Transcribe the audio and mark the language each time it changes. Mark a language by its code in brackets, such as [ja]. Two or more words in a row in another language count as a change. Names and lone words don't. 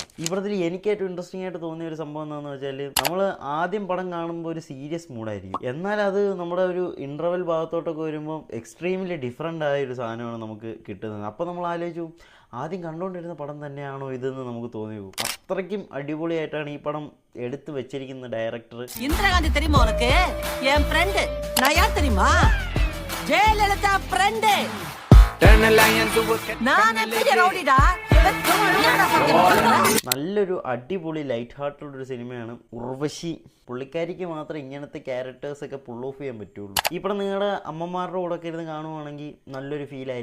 [ml] ഈ പടത്തിൽ എനിക്ക് ഏറ്റവും ഇൻട്രസ്റ്റിംഗ് ആയിട്ട് തോന്നിയ ഒരു സംഭവം എന്താണെന്ന് വെച്ചാൽ, നമ്മൾ ആദ്യം പടം കാണുമ്പോൾ ഒരു സീരിയസ് മൂഡായിരിക്കും, എന്നാൽ അത് നമ്മുടെ ഒരു ഇൻ്റർവെൽ ഭാഗത്തോട്ടൊക്കെ വരുമ്പോൾ [en] extremely different [ml] ആയ ഒരു സാധനമാണ് നമുക്ക് കിട്ടുന്നത്. അപ്പോൾ നമ്മൾ ആലോചിച്ചു ആദ്യം കണ്ടുകൊണ്ടിരുന്ന പടം തന്നെയാണോ ഇതെന്ന് നമുക്ക് തോന്നി പോകും. അത്രയ്ക്കും അടിപൊളിയായിട്ടാണ് ഈ പടം എടുത്തു വെച്ചിരിക്കുന്ന ഡയറക്ടർ. [ta] ഇന്ദിരാഗാന്ധി தெரியுமா உனக்கு? என் ஃப்ரெண்ட். நான் யார் தெரியுமா? ஜெயலலிதா ஃப்ரெண்ட். [ml] നല്ലൊരു അടിപൊളി [en] light hearted [ml] ഒരു സിനിമയാണ് ഉർവശി. പുള്ളിക്കാരിക്ക് മാത്രം ഇങ്ങനത്തെ ക്യാരക്ടേഴ്സ് ഒക്കെ [en] pull off [ml] ചെയ്യാൻ പറ്റുള്ളൂ. ഈ പടം നിങ്ങളുടെ അമ്മമാരുടെ കൂടെ ഒക്കെ ഇരുന്ന് കാണുവാണെങ്കിൽ നല്ലൊരു ഫീൽ ആയിരിക്കും.